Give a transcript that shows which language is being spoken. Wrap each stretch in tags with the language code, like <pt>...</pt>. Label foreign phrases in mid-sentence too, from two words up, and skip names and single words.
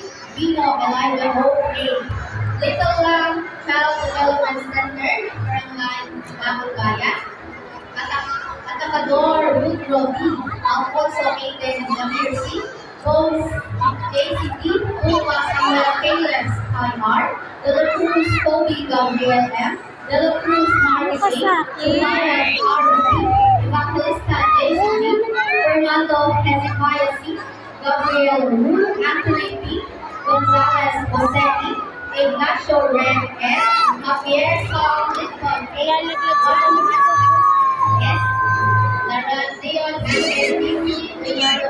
<en>Vino Elijah Hope A. Little Lamb Child Development Center, Barangay Bayan. Atacador Woodrow B. Alfonso Aiden Jamir C. Bones JCT Uma Samuel Caleb Kaimar. De La Cruz Kobe Gabriel M. De La Cruz Maris A. Ryan R.B. Evangelista JCT Fernando Hezekiah C. Gabriel Wu Anthony P. Gonzalez Bosetti Ignacio Ren S. Javier Song Lincoln</en> <tl>Lalaglag sa kami.</tl> <en>Yes. Narasion and Leonardo</en>